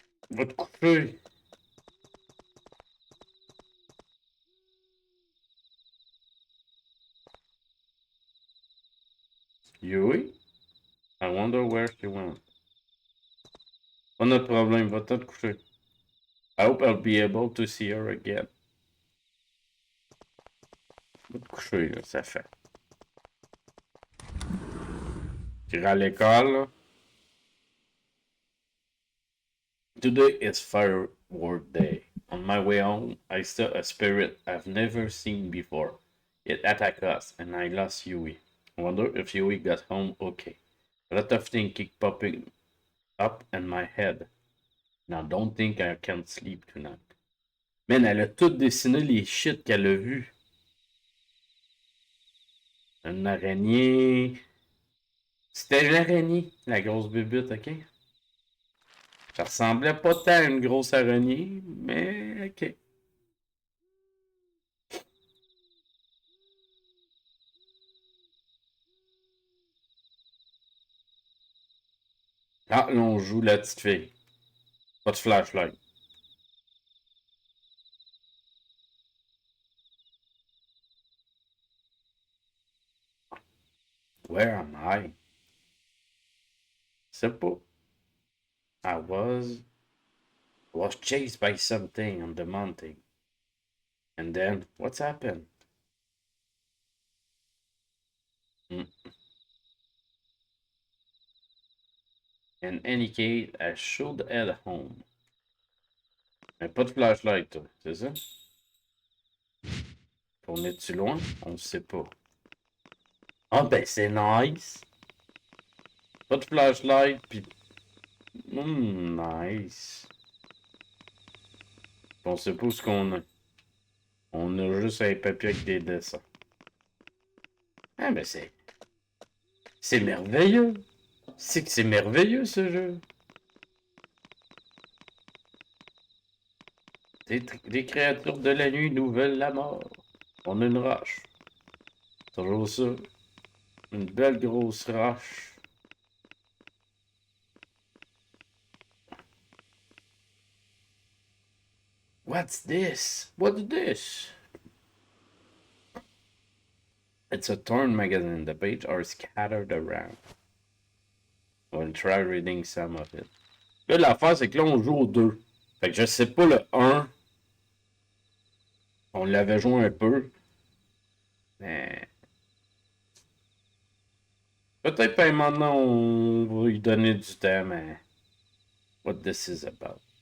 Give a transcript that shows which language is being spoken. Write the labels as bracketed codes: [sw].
[fr] Va te coucher. [en] Yui? I wonder where she went. [fr] Pas notre problème, va te coucher. [en] I hope I'll be able to see her again. [fr] Va te coucher, là, ça fait. Tu iras à l'école, là. [en] Today is firework day. On my way home, I saw a spirit I've never seen before. It attacked us, and I lost Yui. I wonder if Yui got home okay. A lot of things keep popping up in my head. Now don't think I can't sleep tonight. [fr] Man, elle a tout dessiné les shit qu'elle a vu. Une araignée. C'était une araignée, la grosse bébite, ok? Ça ressemblait pas tant à une grosse araignée, mais ok. Ah, là, on joue la petite fille. Pas de flashlight. [en] Where am I? Simple. I was chased by something on the mountain. And then, what's happened? In any case, I should head home. [fr] Mais pas de flashlight, toi, c'est ça? On est-tu loin? On ne sait pas. Ah ben c'est nice! Pas de flashlight, pis... nice. On sait pas où ce qu'on a. On a juste un papier avec des dessins. Ah ben c'est... C'est merveilleux! C'est que c'est merveilleux ce jeu! Des créatures de la nuit nous veulent la mort. On a une roche. Toujours ça. Une belle grosse roche. [en] What's this? What's this? It's a torn magazine. The pages are scattered around. We'll try reading some of it. [fr] Là, l'affaire, c'est que là, on joue aux deux. Fait que je sais pas le 1. On l'avait joué un peu. Mais... peut-être pas maintenant, on va lui donner du temps, mais... [en] What this is about.